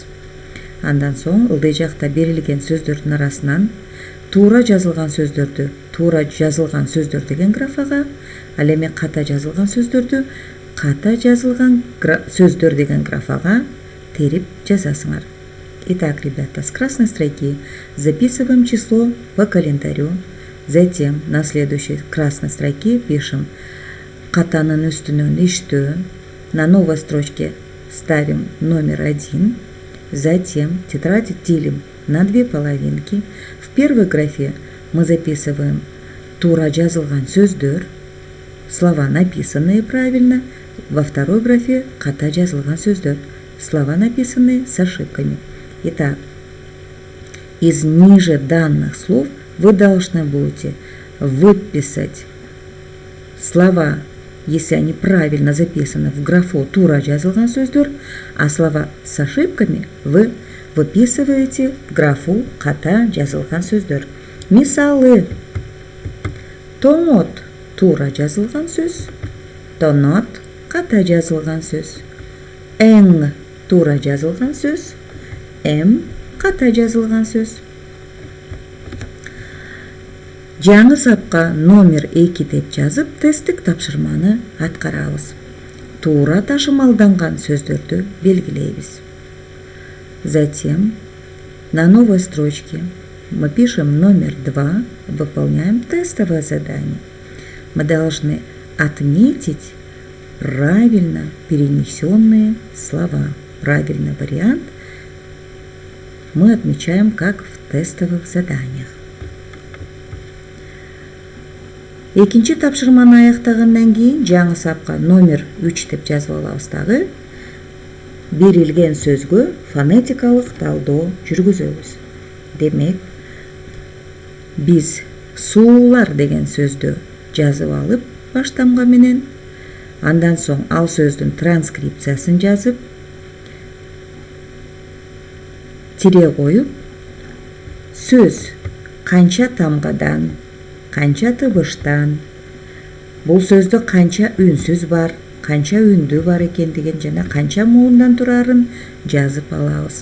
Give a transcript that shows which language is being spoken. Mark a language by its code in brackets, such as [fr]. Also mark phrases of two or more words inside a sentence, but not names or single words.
[ky] Андан соң ылдый жакта берилген сөздөрдүн арасынан туура жазылган сөздөрдү туура жазылган сөздөр деген графага, ал эми ката жазылган сөздөрдү ката жазылган сөздөр деген графага терип жазасыңар. [ru] Итак, ребята, с красной строки записываем число по календарю. Затем на следующей красной строке пишем [ky] катанын үстүнөн иштөө. [ru] На новой строчке ставим номер 1. Затем тетрадь делим на 2 половинки. В первой графе мы записываем [ky] туура жазылган сөздөр, [ru] слова написанные правильно. Во второй графе [ky] ката жазылган сөздөр, [ru] слова написанные с ошибками. Итак, из ниже данных слов вы должны будете выписать слова, если они правильно записаны в графу [ky] туура жазылган сөздөр, [ru] а слова с ошибками вы выписываете в графу [ky] ката жазылган сөздөр. Мисалы: томот туура жазылган сөз, тонот ката жазылган сөз, эң туура жазылган сөз, эм ката жазылган сөз. Жаңы сапка номер 2 деп жазып, тесттик тапшырманы аткарабыз. Туура ташымалданган сөздөрдү белгилейбиз. [ru] Затем на новой строчке мы пишем номер 2, выполняем тестовое задание. Мы должны отметить правильно перенесенные слова. Правильный вариант мы отмечаем как в тестовых заданиях. [ky] Экинчи тапшырманы аяктагандан кийин жаңы сапка номер 3 деп жазып алабыз дагы. Берилген сөзгө фонетикалык талдоо жүргүзөбүз. Демек, биз суулар деген сөздү жазып алып баштамга менен, андан соң ал сөздүн транскрипциясын жазып, тире коюп, сөз канча тамгадан, канча тыбыштан, бул сөздө канча үнсүз бар, канча үндүү бар экендигин жана канча муундан турарын жазып алабыз.